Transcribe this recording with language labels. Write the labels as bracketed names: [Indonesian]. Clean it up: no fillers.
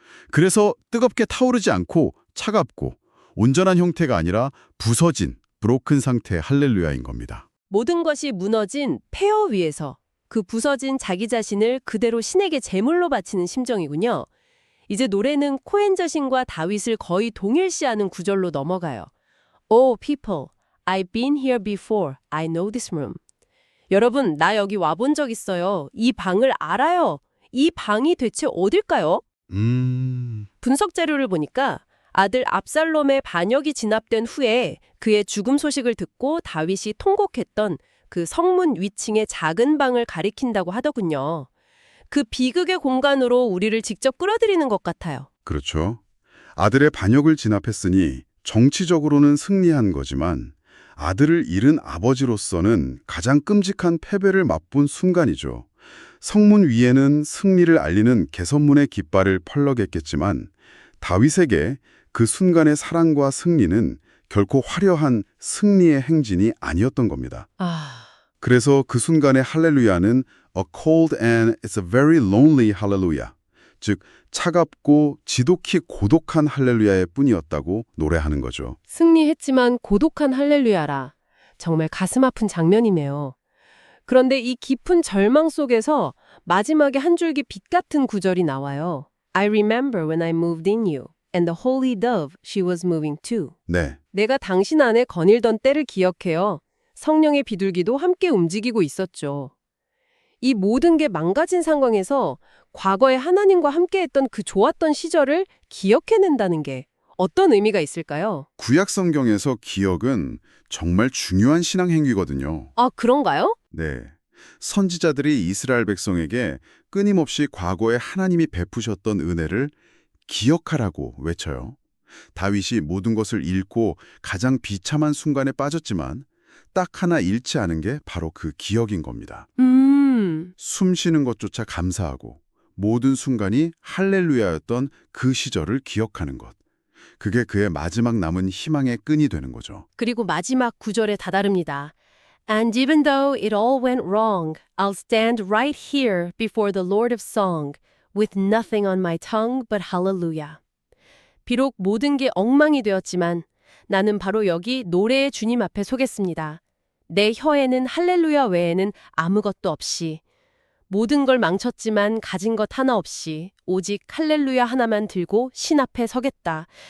[Korean] 그래서 뜨겁게 타오르지 않고 차갑고 온전한 형태가 아니라 부서진, 브로큰 상태의 할렐루야인 겁니다. 모든 것이 무너진 폐허 위에서 그 부서진 자기 자신을 그대로 신에게 제물로 바치는 심정이군요. 이제 노래는 코엔 자신과 다윗을 거의 동일시하는 구절로 넘어가요. [English] Oh, people, I've been here before. I know this room. [Korean] 여러분, 나 여기 와본 적 있어요. 이 방을 알아요. 이 방이 대체 어딜까요? 분석 자료를 보니까 아들 압살롬의 반역이 진압된 후에 그의 죽음 소식을 듣고 다윗이 통곡했던 그 성문 위층의 작은 방을 가리킨다고 하더군요. 그 비극의 공간으로 우리를 직접 끌어들이는 것 같아요. 그렇죠. 아들의 반역을 진압했으니 정치적으로는 승리한 거지만 아들을 잃은 아버지로서는 가장 끔찍한 패배를 맛본 순간이죠. 성문 위에는 승리를 알리는 개선문의 깃발을 펄럭했겠지만 다윗에게 그 순간의 사랑과 승리는 결코 화려한 승리의 행진이 아니었던 겁니다. 그래서 그 순간의 할렐루야는 [English] a cold and it's a very lonely hallelujah. [Korean] 즉 차갑고 지독히 고독한 할렐루야의 뿐이었다고 노래하는 거죠. 승리했지만 고독한 할렐루야라. 정말 가슴 아픈 장면이네요. 그런데 이 깊은 절망 속에서 마지막에 한 줄기 빛 같은 구절이 나와요. [English] I remember when I moved in you, and the holy dove, she was moving too. [Korean] 네, 내가 당신 안에 거닐던 때를 기억해요. 성령의 비둘기도 함께 움직이고 있었죠. 이 모든 게 망가진 상황에서 과거에 하나님과 함께했던 그 좋았던 시절을 기억해낸다는 게 어떤 의미가 있을까요? 구약 성경에서 기억은 정말 중요한 신앙 행위거든요. 아, 그런가요? 네, 선지자들이 이스라엘 백성에게 끊임없이 과거에 하나님이 베푸셨던 은혜를 기억하라고 외쳐요. 다윗이 모든 것을 잃고 가장 비참한 순간에 빠졌지만 딱 하나 잃지 않은 게 바로 그 기억인 겁니다. 숨 쉬는 것조차 감사하고 모든 순간이 할렐루야였던 그 시절을 기억하는 것. 그게 그의 마지막 남은 희망의 끈이 되는 거죠. 그리고 마지막 구절에 다다릅니다. [English] And even though it all went wrong, I'll stand right here before the Lord of Song with nothing on my tongue but hallelujah. [Korean] 비록 모든 게 엉망이 되었지만 나는 바로 여기 노래의 주님 앞에 서겠습니다. 내 혀에는 할렐루야 외에는 아무것도 없이 모든 걸 망쳤지만 가진 것 하나 없이 오직 할렐루야 하나만 들고 신 앞에 서겠다.